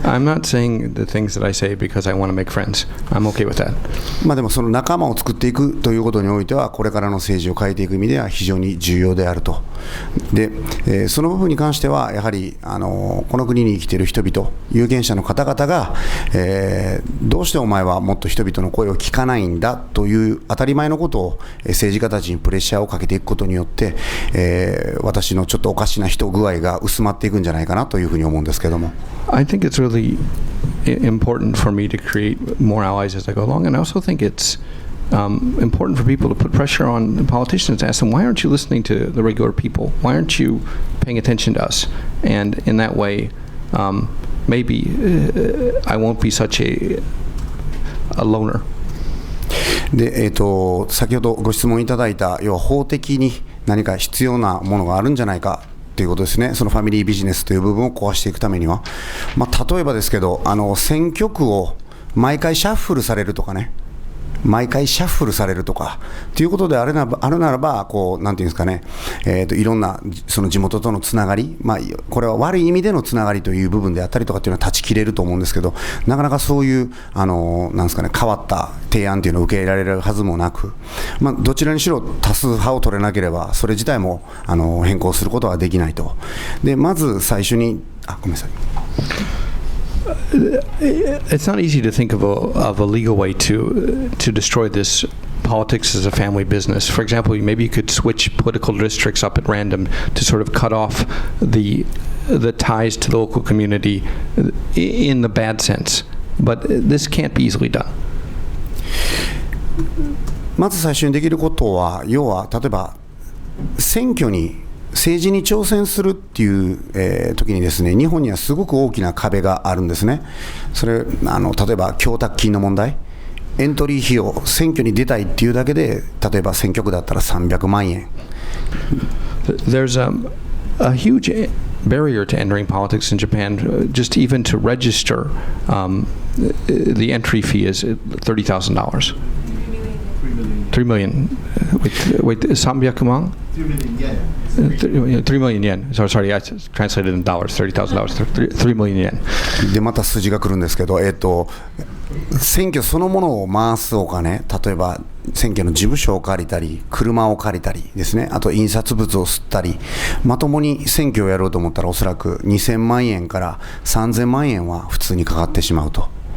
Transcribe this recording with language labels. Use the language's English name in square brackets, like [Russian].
[English] I'm not saying the things that I say because I want to make friends. I'm okay with that. [Japanese] でもその仲間を作っていくということにおいてはこれからの政治を変えていく意味では非常に重要であると。で、その部分に関してはやはりこの国に生きている人々、有権者の方々が、どうしてお前はもっと人々の声を聞かないんだという当たり前のことを政治家たちにプレッシャーをかけていくことによって、私のちょっとおかしな人具合が薄まっていくんじゃないかなというふうに思うんですけども。 [English] I think it's really important for me to create more allies as I go along, and I also think it's important for people to put pressure on the politicians to ask them, why aren't you listening to the regular people? Why aren't you paying attention to us? And in that way, maybe I won't be such a a loaner. [Japanese] で先ほどご質問いただいた、要は法的に何か必要なものがあるんじゃないかということですね。そのファミリービジネスという部分を壊していくためには、例えばですけど、選挙区を毎回シャッフルされるとかね、毎回シャッフルされるとかということであるならば、なんていうんですかね、いろんなその地元とのつながり、これは悪い意味でのつながりという部分であったりとかっていうのは断ち切れると思うんですけど、なかなかそういうなんですかね、変わった提案というのを受け入れられるはずもなく、どちらにしろ多数派を取れなければそれ自体も変更することはできないと。でまず最初にごめんなさい。 [English] It's not easy to think of a legal way to destroy this politics as a family business. For example, maybe you could switch political districts up at random to sort of cut off the ties to the local community in the bad sense. But this can't be easily done. [Japanese] まず最初にできることは、要は例えば政治に挑戦するっていう、時にですね、日本にはすごく大きな壁があるんですね。それ例えば供託金の問題、エントリー費用、選挙に出たいっていうだけで、例えば選挙区だったら300万円。 [English] There's a huge barrier to entering politics in Japan. Just even to register, the entry fee is $30,000. 3 million. Wait, [Korean] 300만? [English] 3 million yen. Sorry, I translated in dollars. $30,000. 3 million yen. [Japanese] でまた数字が来るんですけど、選挙そのものを回すお金、例えば選挙の事務所を借りたり、車を借りたりですね、あと印刷物を吸ったり、まともに選挙をやろうと思ったらおそらく2000万円から3000万円は普通にかかってしまうと。